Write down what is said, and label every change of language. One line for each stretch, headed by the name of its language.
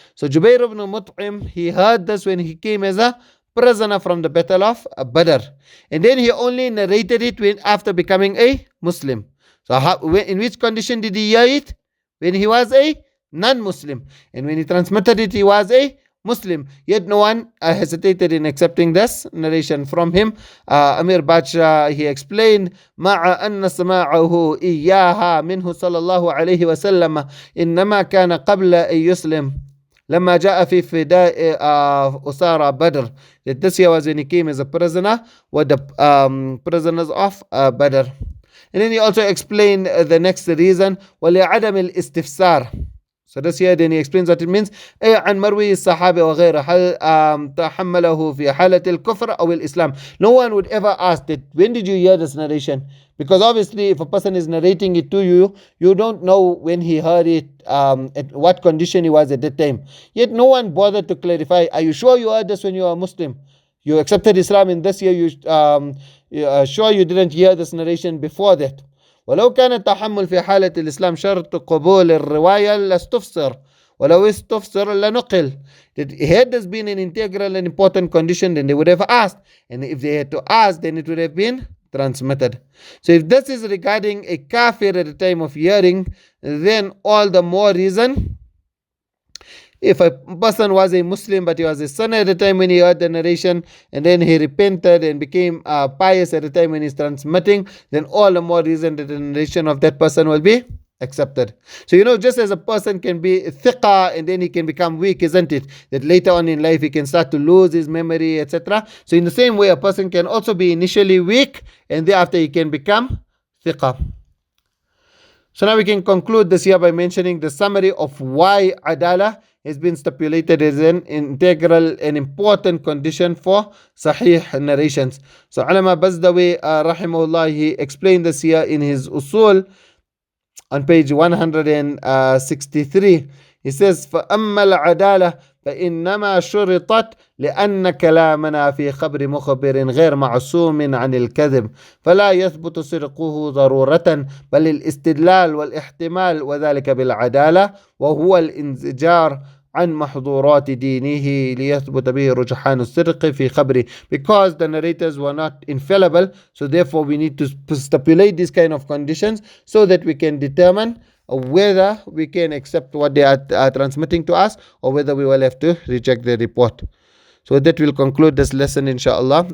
English: So Jubair ibn Mut'im, he heard this when he came as a prisoner from the battle of Badr, and then he only narrated it after becoming a Muslim. So in which condition did he hear it? When he was a non-Muslim, and when he transmitted it, he was a Muslim. Yet no one hesitated in accepting this narration from him.
Arabic: Amir Bacha,
English: he explained,
Arabic: مع أن سماعه إياها منه صلى الله عليه وسلم إنما كان قبل أن يسلم لما جاء في فداء أسارى بدر.
English: That this year was when he came as a prisoner with the prisoners of Badr. And then he also explained the next reason,
Arabic: وَلِعَدَمِ الْإِسْتِفْسَارِ.
English: So this here then he explains what it means.
Arabic: عن مروي الصحابة وغيره هل تحمله في حالة الكفر أو الإسلام.
English: No one would ever ask that, when did you hear this narration? Because obviously if a person is narrating it to you, you don't know when he heard it, at what condition he was at that time. Yet no one bothered to clarify, are you sure you heard this when you were a Muslim? You accepted Islam in this year, you sure you didn't hear this narration before that.
Arabic: ولو كان التحمل في حالة الإسلام شرط قبول الرواية لاستفسر ولو استفسر لنقل.
English: That had this been an integral and important condition, then they would have asked, and if they had to ask, then it would have been transmitted. So if this is regarding a kafir at the time of hearing, then all the more reason. If a person was a Muslim but he was a sinner at the time when he heard the narration, and then he repented and became pious at the time when he's transmitting, then all the more reason that the narration of that person will be accepted. So just as a person can be thiqa and then he can become weak, isn't it? That later on in life he can start to lose his memory, etc. So in the same way, a person can also be initially weak and thereafter he can become thiqa. So now we can conclude this here by mentioning the summary of why Adalah has been stipulated as an integral and important condition for Sahih narrations. So Alama Bazdawi rahimahullah, he explained this here in his Usul on page 163. He says,
Arabic: فَأَمَّا الْعَدَالَةِ فإنما شرطت لأن كلامنا في خبر مخبر غير معصوم عن الكذب فلا يثبت صدقه ضرورة بل الاستدلال والاحتمال وذلك بالعدالة وهو الانزجار عن محظورات دينه ليثبت به رجحان الصدق في خبره.
English: Because the narrators were not infallible, so therefore we need to stipulate these kind of conditions so that we can determine whether we can accept what they are transmitting to us or whether we will have to reject the report. So that will conclude this lesson, inshallah.